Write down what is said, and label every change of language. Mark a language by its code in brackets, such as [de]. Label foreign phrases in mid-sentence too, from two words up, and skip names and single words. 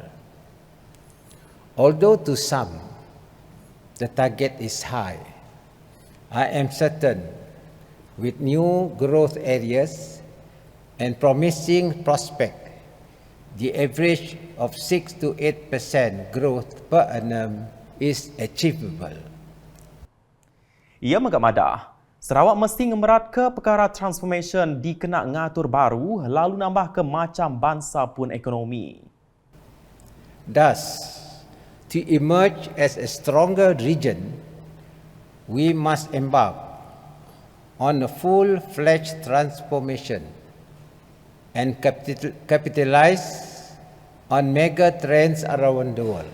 [en] Although to some the target is high, I am certain with new growth areas and promising prospect, the average of 6 to 8% growth per annum is achievable. [iba] Ia megak madah, Sarawak mesti ngemerat ke perkara transformation dikena ngatur baru lalu nambah ke macam bangsa pun ekonomi. [en] Thus, to emerge as a stronger region, we must embark on a full-fledged transformation and capitalize on mega trends around the world.